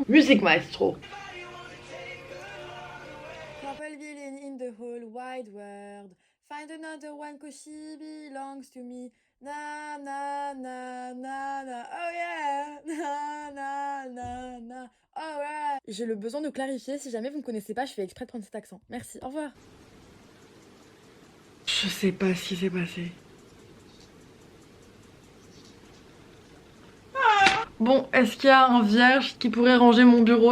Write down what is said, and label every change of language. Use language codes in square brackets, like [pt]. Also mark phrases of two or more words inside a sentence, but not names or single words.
[fr] Musique maestro. [en] Couple villain in the whole wide world. Find another one cause she belongs to me. Na na na na na, oh yeah, na na na na, alright. [fr] J'ai le besoin de clarifier, si jamais vous ne connaissez pas, je fais exprès de prendre cet accent. Merci, au revoir. Je sais pas ce qui s'est passé. Bon, est-ce qu'il y a un vierge qui pourrait ranger mon bureau?